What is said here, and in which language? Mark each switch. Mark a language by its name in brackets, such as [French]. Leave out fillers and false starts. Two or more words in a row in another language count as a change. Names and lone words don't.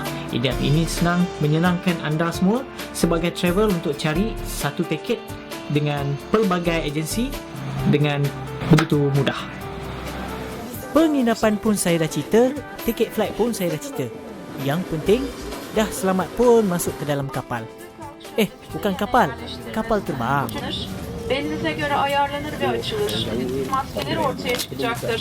[Malay] Ini senang menyenangkan anda semua sebagai travel untuk cari satu tiket dengan pelbagai agensi dengan begitu mudah. Penginapan pun saya dah cerita, tiket flight pun saya dah cerita. Yang penting, dah selamat pun masuk ke dalam kapal. Bukan kapal, kapal terbang. [Turkish] Belinize göre ayarlanır ve açılır. Maskeler ortaya çıkacaktır.